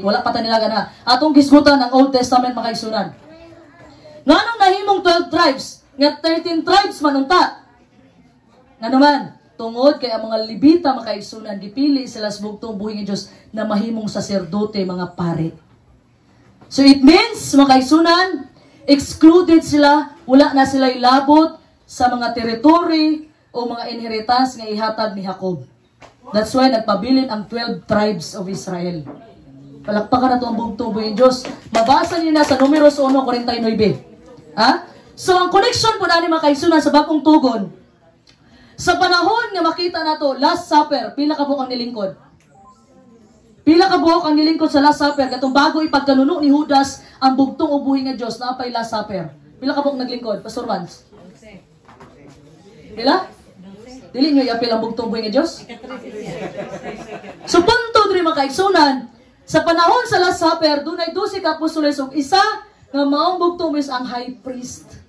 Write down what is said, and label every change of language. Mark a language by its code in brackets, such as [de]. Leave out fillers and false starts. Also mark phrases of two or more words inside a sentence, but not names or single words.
[ceb] Wala pa tanidagan ha. Atong gisgutan ang Old Testament makaigsunan. Nganong nahimong 12 tribes? Nga 13 tribes manunta. Nga naman, tungod kay ang mga Levita makaigsunan, gipili sila sa bugtong buhing Diyos na mahimong saserdote, mga pare. [en] So it means, [ceb] makaigsunan, excluded sila, wala na sila ilabot sa mga territory o mga inheritance nga ihatag ni Jacob. [en] That's why [ceb] nagpabilin ang [en] 12 tribes of Israel. [ceb] Palakpakan na ito ang bugtong buhing Diyos. Mabasa niyo na sa Numeros 1:49. Ha? So ang connection po na ni makaigsunan sa bagong tugon, sa panahon nga makita na to, Last Supper, pila ka buok ang nilingkod? Pila ka buok ang nilingkod sa Last Supper? Katong bago ipagkanuno ni Judas ang bugtong ubuhin nga Diyos na apay Last Supper. Pila ka buok naglingkod? Pastor Vance? Pila? Dili nyo iapil ang bugtong ubuhin nga Diyos? So punto diri makaigsunan, sa panahon sa Last Supper, [tl] doon ay [ceb] 12 ka apostoles ug isa nga maong bugtong is ang [en] high priest.